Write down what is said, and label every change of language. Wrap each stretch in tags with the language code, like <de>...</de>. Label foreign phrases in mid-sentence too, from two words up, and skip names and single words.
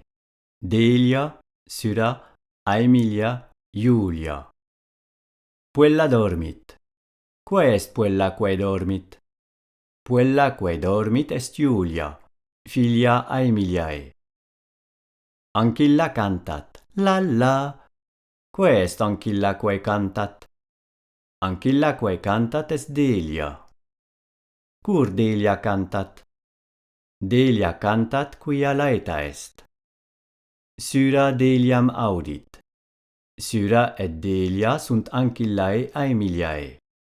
<la>Delia, Syra, Aemilia, Julia. Puella dormit. Quae est puella quae dormit? Puella quae dormit est Julia, filia Aemiliae. Ancilla cantat. La la. Quae est ancilla quae cantat? Ancilla quae cantat est Delia. Cur Delia cantat? Delia cantat quia laeta est. Syra Deliam audit. Syra et Delia sunt ancillae Aemiliae.</la>